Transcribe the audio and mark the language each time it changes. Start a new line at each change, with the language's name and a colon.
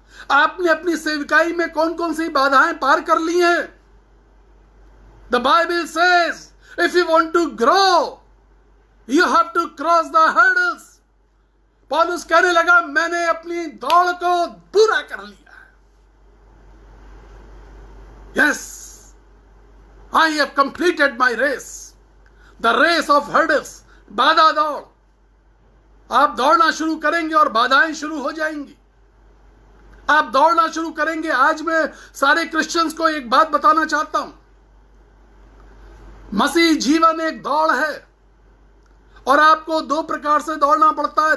Hindi: आपने अपनी सेविकाई में कौन कौन सी बाधाएं पार कर ली हैं?
English: The Bible says if you want to grow you have to cross the hurdles.
Hindi: पौलुस कहने लगा, मैंने अपनी दौड़ को पूरा कर लिया।
English: Yes, I have completed my race, the race of hurdles,
Hindi: बाधा दौड़। आप दौड़ना शुरू करेंगे और बाधाएं शुरू हो जाएंगी। आप दौड़ना शुरू करेंगे। आज मैं सारे क्रिश्चियंस को एक बात बताना चाहता हूं, मसीह जीवन एक दौड़ है, और आपको 2 प्रकार से दौड़ना पड़ता है।